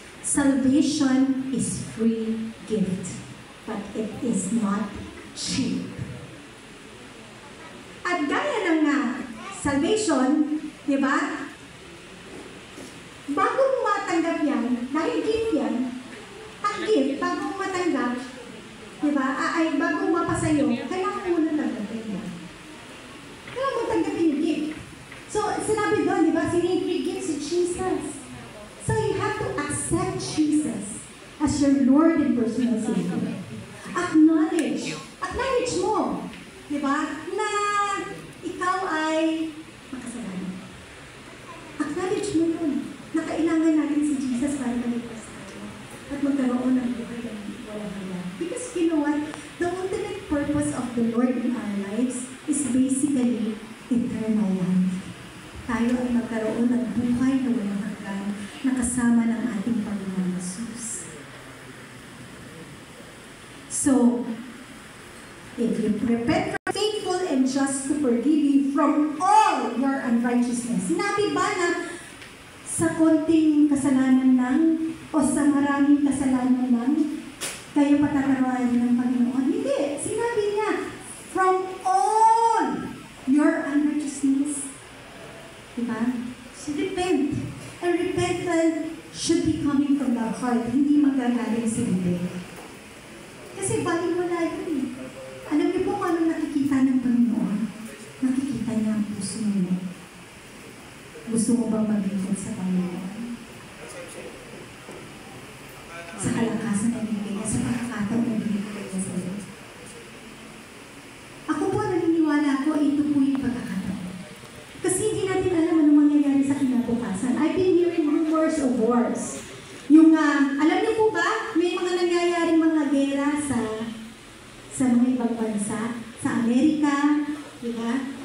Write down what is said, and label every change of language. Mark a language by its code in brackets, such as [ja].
[en] Salvation is free gift, but it is not cheap. [tl] At gaya ng salvation, di ba? Bago mo matanggap yan, dahil gift yan, ang gift, bago mo matanggap, di ba? Ay, bago mo mapasayo, kailangan mo na tanggapin yan. Kailangan mo tanggapin yung gift. So, sinabi doon, di ba? Free gift si Jesus. [en] So, you have to accept Jesus as your Lord and personal Savior. [tl] Acknowledge mo, di ba? Na ikaw ay makasalanan. Acknowledge mo yun. Na kailangan natin si Jesus para maligtas tayo at magkaroon ng buhay ng walang hanggan. [en] Because you know what? The ultimate purpose of the Lord in our lives is basically eternal life. [tl] Tayo ay magkaroon ng buhay na walang hanggan na kasama ng ating Panginoon Jesus. [en] So, if you repent, faithful and just to forgive you from all your unrighteousness. [tl] Sinabi ba na sa konting kasalanan lang o sa maraming kasalanan lang kayo patatawarin ng Panginoon? Hindi. Sinabi niya, [en] from all your unrighteousness. Diba? So repent. And repentance should be coming from the heart, [tl] hindi magagaling sa bibig. Kasi bali wala yun. Alam niyo po kung anong nakikita ng Panginoon? Nakikita niya ang puso mo. Gusto mo bang maglingkod sa Panginoon? Sa kalakasan na bibig niya, sa pagkakataon na bibig niya sa iyo. Ako po naniniwala ko, ito po yung pagkakataon. Kasi hindi natin alam ano mangyayari sa kinabukasan. [en] I've been hearing rumors of wars. [tl] Yung, alam niyo po ba, may mga nangyayaring mga gera sa mga ibang bansa, sa Amerika, di ba?